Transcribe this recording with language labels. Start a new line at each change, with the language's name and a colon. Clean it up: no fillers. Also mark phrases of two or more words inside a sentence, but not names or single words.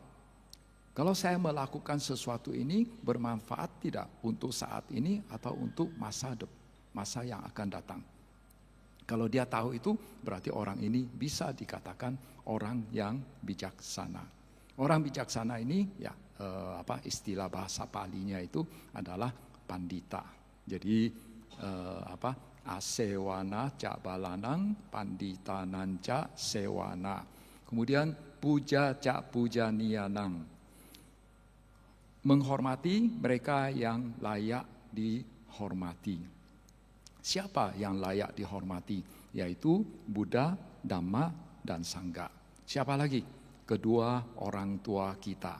Indonesian: Kalau saya melakukan sesuatu ini bermanfaat tidak untuk saat ini atau untuk masa yang akan datang. Kalau dia tahu itu, berarti orang ini bisa dikatakan orang yang bijaksana. Orang bijaksana ini, ya istilah bahasa Palinya itu adalah pandita.
Pali: Jadi asewana ca balanang, pandita nanca sewana.
Indonesian: Kemudian
Pali: puja ca puja nianang.
Indonesian: Menghormati mereka yang layak dihormati. Siapa yang layak dihormati? Yaitu Buddha, Dhamma, dan Sangha. Siapa lagi? Kedua orang tua kita.